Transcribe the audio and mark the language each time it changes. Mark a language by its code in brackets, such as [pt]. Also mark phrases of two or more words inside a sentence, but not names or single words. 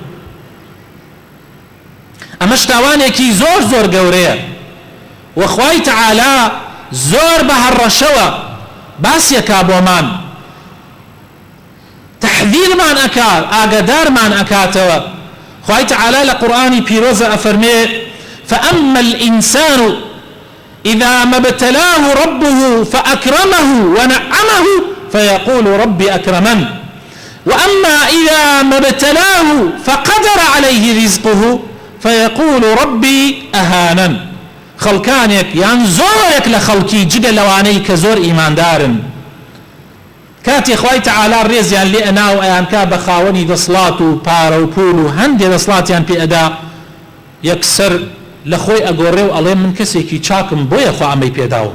[ckb] ئەمە شتاوانێکی زۆر زۆر گەورەیە، وەخوای تەعالا زۆر بە هەڕەشەوە باسیەکا بۆمان، تەحذیرمان ئەکا، ئاگادارمان ئەکاتەوە. خوای تەعالا لە قورئانی پیرۆزە ئەفەرمێ: [ar] فأما الإنسان إذا ما ابتلاه ربه فأكرمه ونعمه فيقول ربي أكرمن. وأما إذا ما ابتلاه فقدر عليه رزقه فيقول ربي أهانن. [ckb] خەڵکانێک یان زۆرێک لە خەڵکی جگە لەوانەی کە زۆر ئیماندارن کاتی خوای تەعالا ڕێزیان لێ ئەنا و ئەیانکا بە خاوەنی دەسڵات و پارە و پول و هەندێک دەسڵاتیان پێ ئەدا یەکسەر لە خۆی ئەگۆڕێ و ئەڵێ من کەسێکی چاکم بۆیە خوا ئەمەی پێداوم.